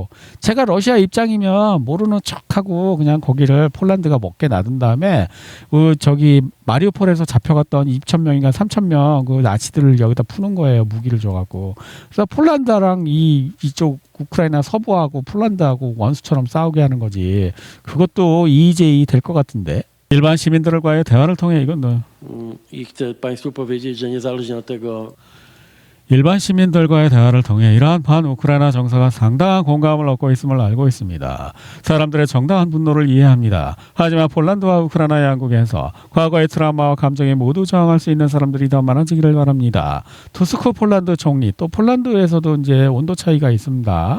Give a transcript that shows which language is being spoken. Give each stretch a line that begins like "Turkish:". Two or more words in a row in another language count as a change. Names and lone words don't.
Korean: 제가 러시아 입장이면 모르는 척하고 그냥 거기를 폴란드가 먹게 놔둔 다음에 저기 마리우폴에서 잡혀갔던 2,000명인가 3,000명 그 나치들을 여기다 푸는 거예요. 무기를 줘갖고. 그래서 폴란드랑 이쪽 우크라이나 서부하고 폴란드하고 원수처럼 싸우게 하는 거지. 그것도 EJ 될 것 같은데. 일반 시민들과의 대화를 통해 이건
Polish: I chcę Państwu powiedzieć, że niezależnie od tego,
Korean: 일반 시민들과의 대화를 통해 이러한 반우크라이나 정서가 상당한 공감을 얻고 있음을 알고 있습니다. 사람들의 정당한 분노를 이해합니다. 하지만 폴란드와 우크라이나 양국에서 과거의 트라우마와 감정에 모두 저항할 수 있는 사람들이 더 많아지기를 바랍니다. 투스크 폴란드 총리, 또 폴란드에서도 이제 온도 차이가 있습니다.